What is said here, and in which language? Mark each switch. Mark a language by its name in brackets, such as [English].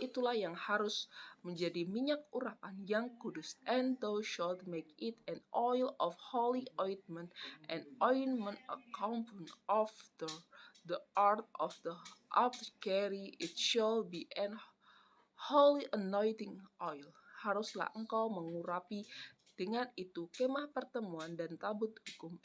[Indonesian] Itulah yang harus menjadi minyak urapan yang kudus. [English] And thou shalt make it an oil of holy ointment, an ointment a compound of the art of the apothecary. It shall be an holy anointing oil. [Indonesian] Haruslah engkau mengurapi dengan itu kemah pertemuan dan tabut hukum.